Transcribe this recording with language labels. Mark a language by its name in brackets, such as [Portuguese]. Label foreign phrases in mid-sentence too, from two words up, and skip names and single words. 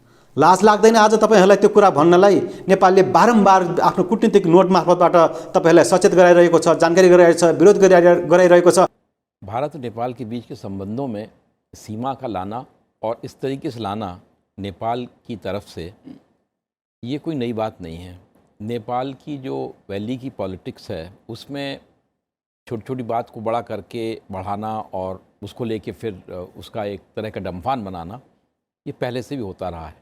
[Nepali] लाज लाग्दैन आज तपाईहरुलाई त्यो कुरा भन्नलाई? नेपालले बारम्बार आफ्नो कूटनीतिक नोट मार्फतबाट तपाईहरुलाई सचेत गराइरहेको छ, जानकारी गराइरहेको छ, विरोध गराइरहेको छ। [Hindi] भारत और नेपाल के बीच के संबंधों में सीमा का लाना और इस तरीके से लाना नेपाल की तरफ से ये कोई नई बात नहीं है। नेपाल की जो वैली की पॉलिटिक्स है उसमें छोटी छोटी बात को बड़ा करके बढ़ाना और उसको लेके फिर उसका एक तरह का डम्फान बनाना ये पहले से भी होता रहा है।